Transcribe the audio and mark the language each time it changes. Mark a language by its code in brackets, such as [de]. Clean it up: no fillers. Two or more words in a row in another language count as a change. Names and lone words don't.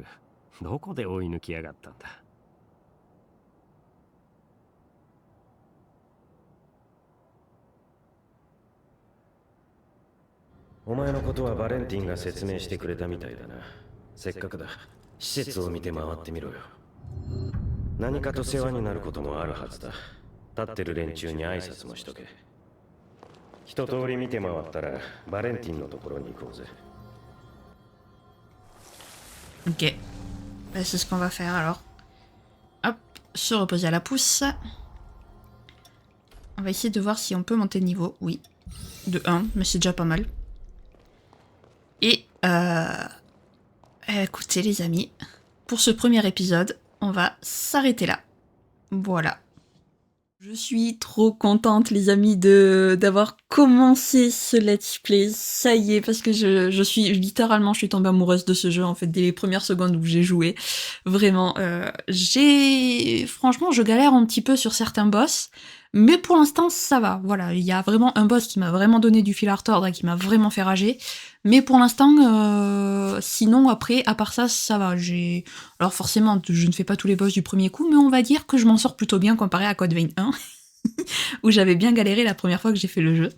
[ja] どこで追い抜きやがったんだ。お前のことはバレンティンが説明してくれたみたいだな。せっかくだ。施設を見て回ってみろよ。何かと世話になることもあるはずだ。立ってる連中に挨拶もしとけ。一通り見て回ったらバレンティンのところに行こうぜ。 [fr] Ok. Bah, c'est ce qu'on va faire alors. Hop, se reposer à la pousse. On va essayer de voir si on peut monter de niveau. Oui. De 1, mais c'est déjà pas mal. Et écoutez les amis, pour ce premier épisode, on va s'arrêter là. Voilà. Je suis trop contente les amis d'avoir commencé ce [en] let's play, [fr] ça y est, parce que je suis littéralement, je suis tombée amoureuse de ce jeu en fait dès les premières secondes où j'ai joué. Vraiment, franchement je galère un petit peu sur certains boss, mais pour l'instant ça va, voilà, il y a vraiment un boss qui m'a vraiment donné du fil à retordre et qui m'a vraiment fait rager, mais pour l'instant, sinon après, à part ça va, alors forcément, je ne fais pas tous les boss du premier coup, mais on va dire que je m'en sors plutôt bien comparé à Code Vein 1, où j'avais bien galéré la première fois que j'ai fait le jeu.